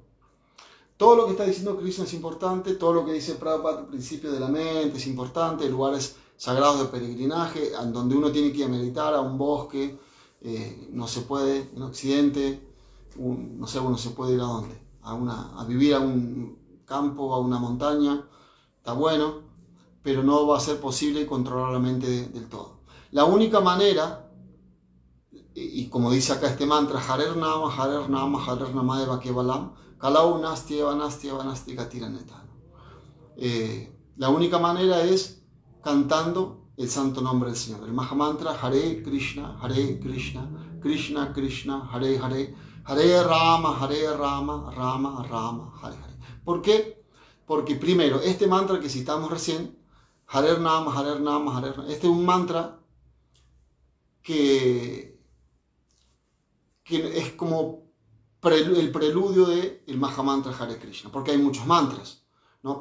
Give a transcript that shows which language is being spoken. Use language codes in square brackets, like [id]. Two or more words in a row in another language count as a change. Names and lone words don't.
[es] Todo lo que está diciendo Krishna es importante, todo lo que dice Prabhupada al principio de la mente es importante, lugares sagrados de peregrinaje, en donde uno tiene que ir a meditar, a un bosque, no se puede, en Occidente, no sé, uno se puede ir a dónde, a vivir a un campo, a una montaña, está bueno, pero no va a ser posible controlar la mente del todo. La única manera, y como dice acá este mantra, [sa] Harer Nama, Harer Nama, Harer Namadeva Kevalam, Kalau Nasti Eva Nasti Eva Nasti Gatiraneta. [es] La única manera es cantando el santo nombre del Señor. El Mahamantra Hare Krishna, Krishna Krishna, Hare Hare, Hare Rama, Rama Rama, Hare Hare. ¿Por qué? Porque primero, este mantra que citamos recién, [sa] Harer Nama, Harer Nama, Harer Nama, [es] este es un mantra que es como el preludio del Mahamantra Hare Krishna, porque hay muchos mantras, ¿no?